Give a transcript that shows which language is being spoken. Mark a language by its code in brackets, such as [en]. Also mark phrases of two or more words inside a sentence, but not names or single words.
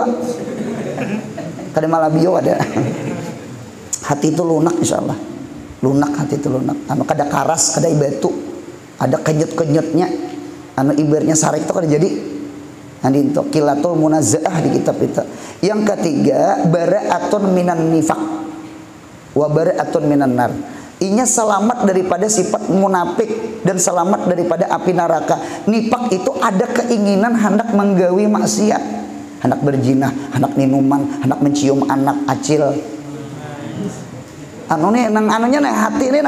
[bjn] Kada malah bio ada. Hati itu lunak [ar] إن شاء الله. [bjn] Lunak hati itu lunak. Anu kada karas, kada ibatu. Ada kenyut-kenyutnya. Anu ibarnya sarik itu kada jadi. Nanti itu kilatul munazaah di kitab itu. Yang ketiga, [ar] براءة من النفاق وبراءة من النار. [bjn] Inya selamat daripada sifat munafik dan selamat daripada api neraka. Nifaq itu ada keinginan hendak menggawi maksiat, hendak berzina, hendak minuman, hendak mencium anak acil. Anu nih nang anunya nah hati ini nah.